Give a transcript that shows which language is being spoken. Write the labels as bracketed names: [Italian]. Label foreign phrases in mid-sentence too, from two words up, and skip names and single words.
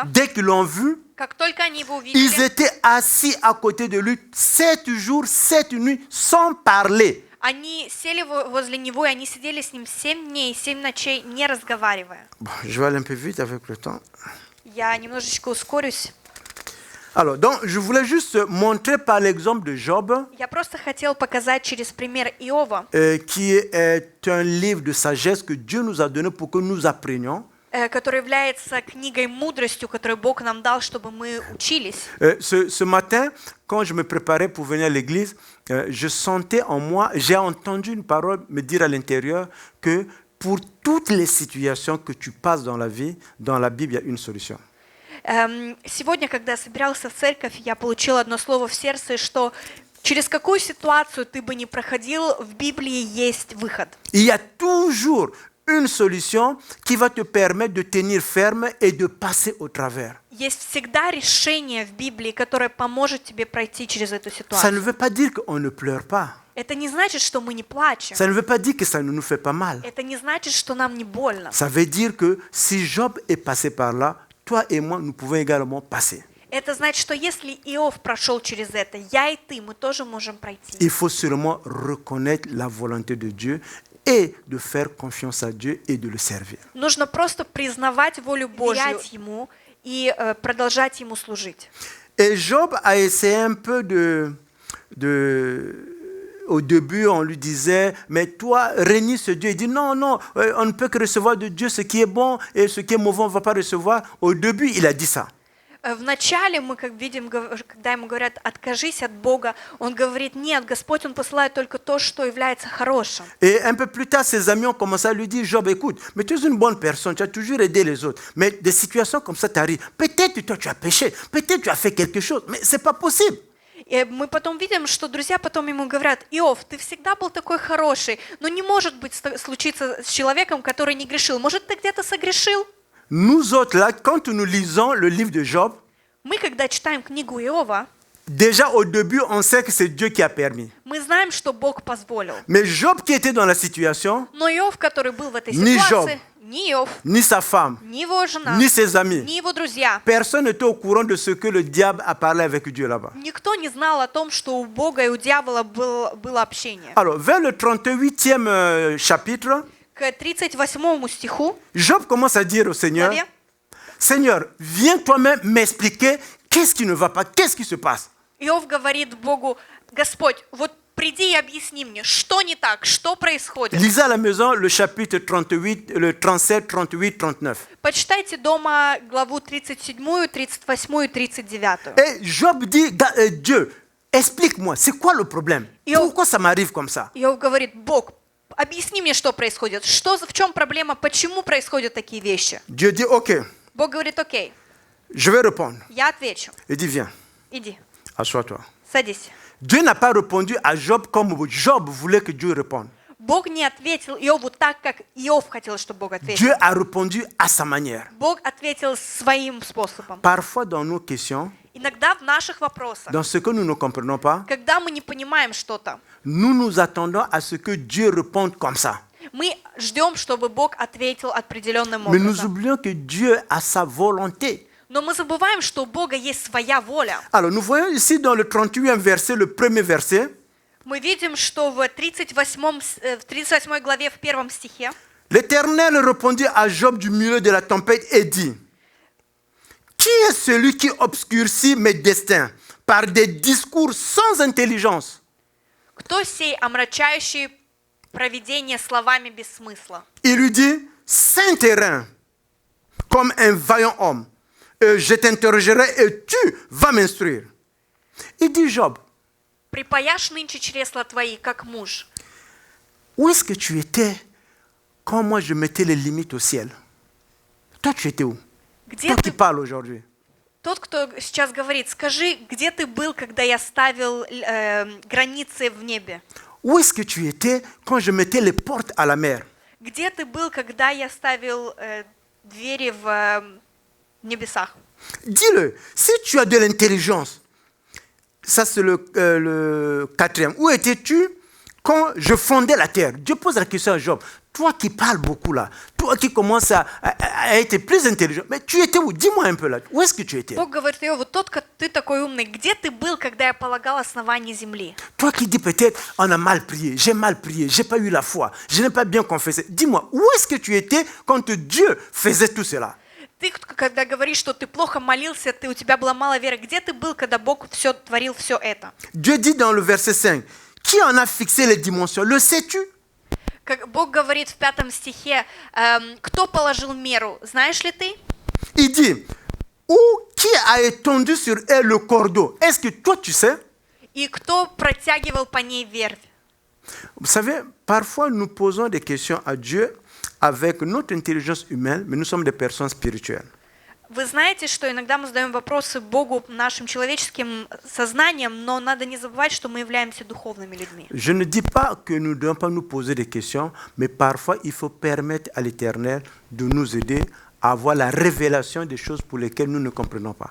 [French] dès qu'ils l'ont vu, [Russian] как только они его [French] ils [Russian] увидели, [French] étaient assis à côté de lui 7 jours, 7 nuits, sans parler. [Russian] они сели возле него, и они сидели с ним 7 дней, 7 ночей, не разговаривая. [French] Bon, je vais aller un peu vite avec le temps. [Russian] Я немножечко ускорюсь. [French] Alors, donc, je voulais juste montrer par l'exemple de Job, [Russian] Я просто хотел показать через пример Иова, [French] qui est un livre de sagesse que Dieu nous a donné pour que nous apprenions. [Russian] который является книгой мудростью, которую Бог нам дал, чтобы мы учились. [French] Ce matin, quand je me préparais pour venir à l'église, je sentais en moi, j'ai entendu une parole me dire à l'intérieur que pour toutes les situations que tu passes dans la vie, dans la Bible, il y a une solution. [Russian] Сегодня, когда я собирался в церковь, я получил одно слово в сердце, что через какую ситуацию ты бы ни проходил, в Библии есть выход. [French] Il y a toujours une solution qui va te permettre de tenir ferme et de passer au travers. [Russian] Есть всегда решение в Библии, которое поможет тебе пройти через эту [French] Ça ne [Russian] ситуацию. [French] veut pas dire qu'on ne pleure pas. [Russian] Это не значит, что мы не плачем. [French] Ça ne veut pas dire que ça ne nous fait pas mal. [Russian] Это не значит, что нам не больно. [French] Ça veut dire que si Job est passé par là, toi et moi, nous pouvons également passer. [Russian] Это значит, что если Иов прошел через это, я и ты, мы тоже можем пройти. [French] Il faut seulement reconnaître la volonté de Dieu et de faire confiance à Dieu et de le servir. [Russian] Нужно просто признавать волю Божью, доверять Ему и продолжать Ему служить. [French] Et Job a essayé un peu au début, on lui disait, mais toi, renie ce Dieu. Il dit, non, non, on ne peut que recevoir de Dieu ce qui est bon et ce qui est mauvais, on ne va pas recevoir. Au début, il a dit ça. [Russian] Вначале мы, как видим, когда ему говорят, откажись от Бога, он говорит, нет, Господь, Он посылает только то, что является хорошим. [French] Et un peu plus tard, ses amis ont commencé à lui dire, Job, écoute, mais tu es une bonne personne, tu as toujours aidé les autres, mais des situations comme ça t'arrivent. Peut-être toi, tu as péché, peut-être tu as fait quelque chose, mais ce n'est pas possible. [Russian] И мы потом видим, что друзья потом ему говорят, Иов, ты всегда был такой хороший, но не может быть случиться с человеком, который не грешил. Может, ты где-то согрешил? [French] Nous autres, là, quand nous lisons le livre de Job, [Russian] Мы, когда читаем книгу Иова, [French] déjà au début, on sait que c'est Dieu qui a permis. [Russian] мы знаем, что Бог позволил. [French] Mais Job qui était dans la situation, [Russian] Но Иов, который был в этой Ни ситуации, ни Иов, [French] ni sa femme, [Russian] ни его жена, [French] ni ses amis, [Russian] ни его друзья, [French] personne n'était au courant de ce que le diable a parlé avec Dieu là-bas. [Russian] никто не знал о том, что у Бога и у дьявола было общение. [French] Alors, vers le 38e chapitre, [Russian] К 38 стиху, [French] Job commence à dire au Seigneur, [Russian] главе, [French] Seigneur, viens toi-même m'expliquer qu'est-ce qui ne va pas, qu'est-ce qui se passe. [Russian] Иов говорит Богу, Господь, вот приди и объясни мне, что не так, что происходит. [French] Lisez à la maison le chapitre 38, le 37, 38, 39. [Russian] Почитайте дома главу 37, 38 и 39. [French] Et Job dit, Dieu, explique-moi, c'est quoi le problème? Pourquoi ça m'arrive comme ça? [Russian] Иов говорит, Бог, объясни мне, что происходит, в чем проблема, почему происходят такие вещи. [French] Dieu dit, ok, [Russian] Бог говорит, окей, [French] je vais répondre. [Russian] я отвечу, [French] Il dit, viens, [Russian] иди, [French] assois-toi. [Russian] садись. [French] Dieu n'a pas répondu à Job comme Job voulait que Dieu réponde. [Russian] Бог не ответил Иову так, как Иов хотел, чтобы Бог ответил. [French] Dieu a répondu à sa manière. [Russian] Бог ответил своим способом. [French] Parfois dans nos questions, [Russian] Иногда в наших вопросах, [French] dans ce que nous ne comprenons pas, [Russian] когда мы не понимаем что-то, [French] nous nous attendons à ce que Dieu réponde comme ça. [Russian] мы ждем, чтобы Бог ответил определенным [French] Mais nous [Russian] образом. [French] oublions que Dieu a sa volonté. [Russian] Но мы забываем, что у Бога есть своя воля. [French] Alors nous voyons ici dans le 38e verset, le premier verset, [Russian] Мы видим, что в 38 главе, в 1 стихе, [French] l'Éternel répondit à Job du milieu de la tempête et dit, qui est celui qui obscurcit mes destins par des discours sans intelligence? [Russian] кто сей, омрачающий провидение словами без смысла? [French] Il lui dit, saint terrain, comme un vaillant homme, et je t'interrogerai et tu vas m'instruire. Il dit, Job, [Russian] Припаяшь нынче чресла твои, как муж. [French] où est-ce que tu étais quand moi je mettais les limites au ciel? Toi, tu étais où? [Russian] Где [French] Toi qui [Russian] ты, [French] parles aujourd'hui. [Russian] тот, кто сейчас говорит, скажи, где ты был, когда я ставил границы в небе? [French] Où est-ce que tu étais quand je mettais les portes à la mer? [Russian] Где ты был, когда я ставил двери в небесах? [French] Dis-le, si tu as de l'intelligence, ça c'est le quatrième. Où étais-tu quand je fondais la terre? Dieu pose la question à Job. Toi qui parles beaucoup là, toi qui commences à être plus intelligent, mais tu étais où? Dis-moi un peu là. Où est-ce que tu étais? [Russian] Бог говорит Иову, ты такой умный, где ты был, когда я полагал основание земли? [French] Toi qui dis peut-être, on a mal prié, j'ai pas eu la foi, je n'ai pas bien confessé. Dis-moi, où est-ce que tu étais quand Dieu faisait tout cela? [Russian] Ты, когда говоришь, что ты плохо молился, у тебя была мало веры, где ты был, когда Бог творил все это? [French] Dieu dit dans le verset 5, qui en a fixé les dimensions? Le sais-tu? [Russian] Как Бог говорит в 5 стихе, кто положил меру, знаешь ли ты? [French] Il dit, qui a étendu sur elle le cordeau? Est-ce que toi tu sais? [Russian] И кто протягивал по ней вервь? [French] Vous savez, parfois nous posons des questions à Dieu avec notre intelligence humaine, mais nous sommes des personnes spirituelles. [Russian] Вы знаете, что иногда мы задаем вопросы Богу нашим человеческим сознанием, но надо не забывать, что мы являемся духовными людьми. [French] Je ne dis pas que nous ne devons pas nous poser des questions, mais parfois il faut permettre à l'Éternel de nous aider à avoir la révélation des choses pour lesquelles nous ne comprenons pas.